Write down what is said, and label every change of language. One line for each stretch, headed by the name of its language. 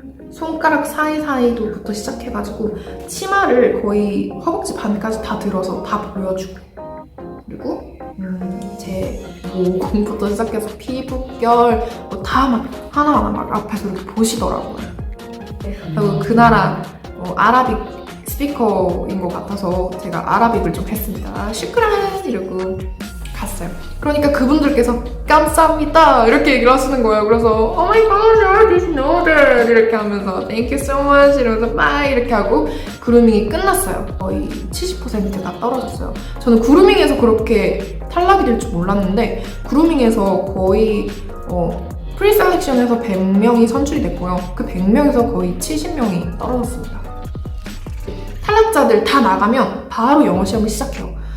Korean: 손가락 사이사이도부터 시작해가지고 치마를 거의 허벅지 반까지 다 들어서 다 보여주고, 그리고 제 모공부터 시작해서 피부결 다 막 하나하나 막 앞에서 이렇게 보시더라고요. 그리고 그 나라 아라빅 스피커인 것 같아서 제가 아라빅을 좀 했습니다. 슈크란 이러고 갔어요. 그러니까 그분들께서 감사합니다 이렇게 얘기를 하시는 거예요. 그래서
English: Oh my god, I didn't know that
Korean: 이렇게 하면서
English: Thank you so much
Korean: 이러면서
English: bye
Korean: 이렇게 하고 그루밍이 끝났어요. 거의 70%가 떨어졌어요. 저는 그루밍에서 그렇게 탈락이 될 줄 몰랐는데 그루밍에서 거의 프리셀렉션에서 100명이 선출이 됐고요. 그 100명에서 거의 70명이 떨어졌습니다. 탈락자들 다 나가면 바로 영어 시험을 시작해요.